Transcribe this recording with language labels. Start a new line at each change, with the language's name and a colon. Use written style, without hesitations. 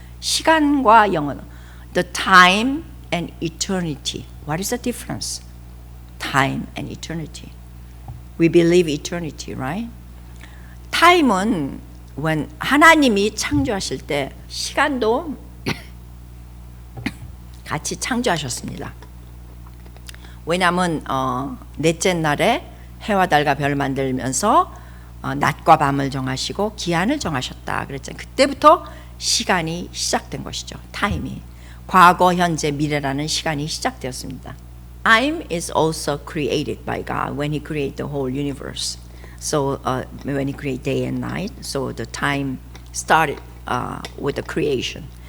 Korean: 시간과 영혼,
English: the time and eternity. What is the difference? Time and eternity. We believe eternity, right?
Korean: Time은 when 하나님이 창조하실 때 시간도 같이 창조하셨습니다. 왜냐하면 넷째 날에 해와 달과 별을 만들면서 낮과 밤을 정하시고 기한을 정하셨다 그랬잖아요. 그때부터 시간이 시작된 것이죠. 타임이 과거, 현재, 미래라는 시간이 시작되었습니다.
English: Time is also created by God when He created the whole universe. So when He created day and night, so the time started with the creation.